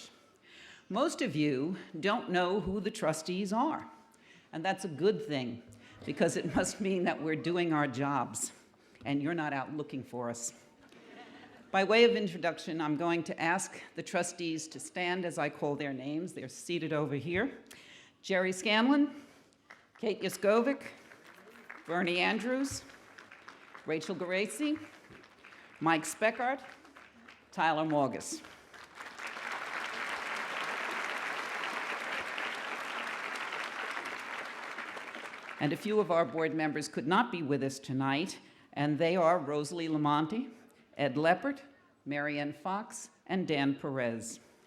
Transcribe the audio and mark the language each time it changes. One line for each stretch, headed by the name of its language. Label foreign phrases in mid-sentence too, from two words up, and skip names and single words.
English: Most of you don't know who the trustees are, and that's a good thing, because it must mean that we're doing our jobs, and you're not out looking for us. By way of introduction, I'm going to ask the trustees to stand as I call their names. They're seated over here. Jerry Scanlon, Kate Yaskovic, Bernie Andrews, Rachel Geraci, Mike Speckart, Tyler Morgus. And a few of our board members could not be with us tonight, and they are Rosalie Lamonti, Ed Leppert, Marianne Fox, and Dan Perez.